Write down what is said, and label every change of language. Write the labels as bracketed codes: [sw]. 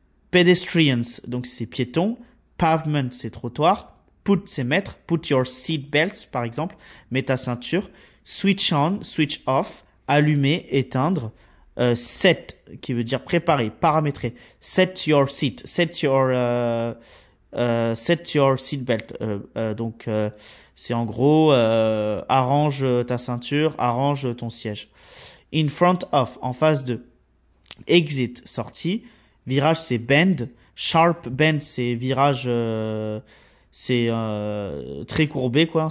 [fr] Pedestrians, donc c'est piéton. Pavement, c'est trottoir. Put, c'est mettre. [en] Put your seat belts, [fr] par exemple. Mets ta ceinture. [en] Switch on, switch off. [fr] Allumer, éteindre. Set, qui veut dire préparer, paramétrer. [en] Set your seat, set your seatbelt. [fr] Donc, c'est en gros, arrange ta ceinture, arrange ton siège. [en] In front of, [fr] en face de. Exit, sortie. Virage, c'est bend. [en] Sharp bend, [fr] c'est virage, c'est très courbé, quoi.